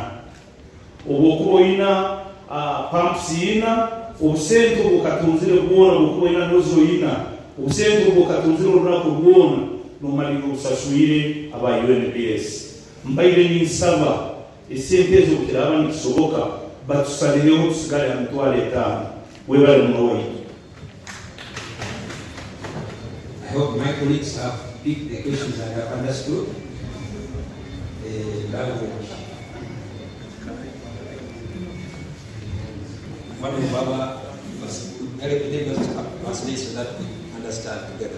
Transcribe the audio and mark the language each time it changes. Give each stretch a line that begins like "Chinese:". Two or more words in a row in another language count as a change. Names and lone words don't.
Nyoro: Obwokuba oyina pumps yina obusente obukatunzire bwona, obwokuba oyina nozo yina obusente obukatunzire olunaku lwona nomalira obusaswire aba UNBS. Mbaire ninsaba esente ezo bukiraba nikisoboka batusalireho tusigale ha mitwalo 5. Webale muno waitu.
English: I hope my colleagues have picked the questions and have understood the language. One of our help us to translate so that we understand together.